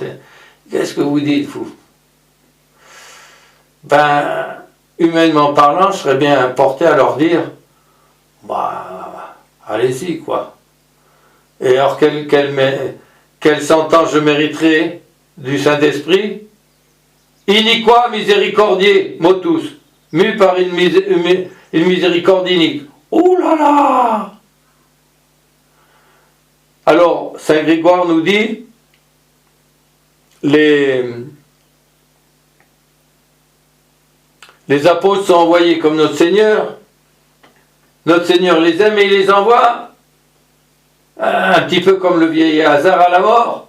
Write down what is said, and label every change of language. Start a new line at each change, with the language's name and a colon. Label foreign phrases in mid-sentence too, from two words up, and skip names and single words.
French: Qu'est-ce que vous dites, vous? Ben, humainement parlant, je serais bien porté à leur dire, bah, allez-y, quoi. Et alors, quelle sentence je mériterais du Saint-Esprit?
Latin: Iniqua miséricordier, motus,
French: mu par une miséricorde inique. Ouh là là! Alors, Saint Grégoire nous dit, les apôtres sont envoyés comme notre Seigneur les aime et il les envoie, un petit peu comme le vieil Éléazar à la mort.